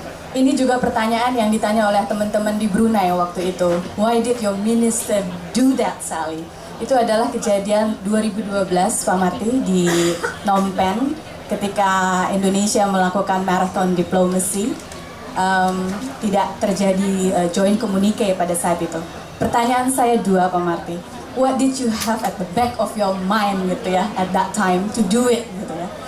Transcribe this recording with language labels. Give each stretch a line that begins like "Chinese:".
Indonesian: Ini juga pertanyaan yang ditanya oleh teman-teman di Brunei waktu itu.
English: Why did your minister do that, Sally?
Indonesian: Itu adalah kejadian 2012 Pak Marty di Phnom Penh ketika Indonesia melakukan marathon diplomasi. Tidak terjadi joint communique pada saat itu. Pertanyaan saya dua Pak Marty.
English: What did you have at the back of your mind
Indonesian: gitu ya
English: at that time to do it gitu ya?